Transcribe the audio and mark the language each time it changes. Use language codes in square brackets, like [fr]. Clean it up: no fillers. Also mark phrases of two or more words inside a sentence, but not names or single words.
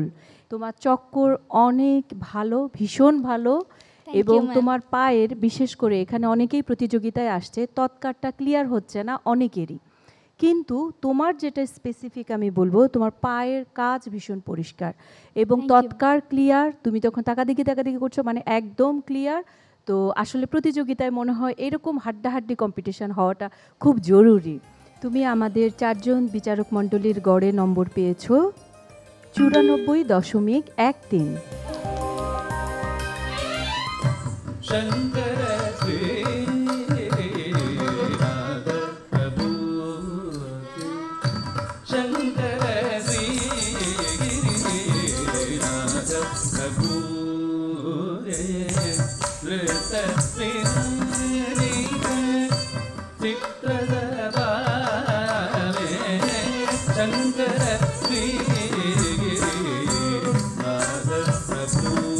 [bn] তোমার চক্কর অনেক ভালো, ভীষণ ভালো, এবং তোমার পায়ের, বিশেষ করে এখানে অনেকেই প্রতিযোগিতায় আসছে, তৎকারটা ক্লিয়ার হচ্ছে না অনেকেরই, কিন্তু তোমার যেটা স্পেসিফিক আমি বলবো, তোমার পায়ের কাজ ভীষণ পরিষ্কার এবং তৎকার ক্লিয়ার। তুমি তখন তাকাদিকি করছো, মানে একদম ক্লিয়ার। তো আসলে প্রতিযোগিতায় মনে হয় এরকম হাড্ডাহাড্ডি কম্পিটিশন হওয়াটা খুব জরুরি। তুমি আমাদের 4 জন বিচারক মণ্ডলীর গড়ে নম্বর পেয়েছো 94.13। शंकर श्री राधा प्रभु शंकर श्री राधा प्रभु शंकर श्री राधा प्रभु